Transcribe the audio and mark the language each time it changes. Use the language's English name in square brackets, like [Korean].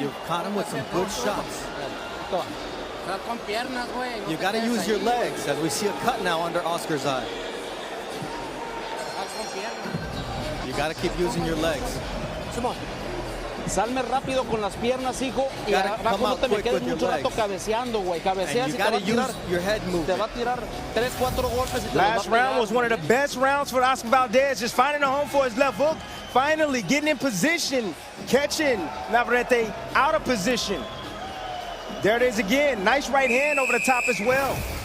[English] You've caught him with some good shots. [Spanish] Con piernas, güey. [English] You got to use your legs, as we see a cut now under Oscar's eye. You got to keep using your legs. [Spanish] Simón, salme rápido con las piernas, hijo, y abajo no te me quedes mucho rato cabeceando, güey. Cabeceas y te va a tirar, te va a tirar 3, 4 golpes y te [English] Last round was one of the best rounds for Oscar Valdez, just finding a home for his left hook, finally getting in position, catching Navarrete out of position. There it is again. Nice right hand over the top as well.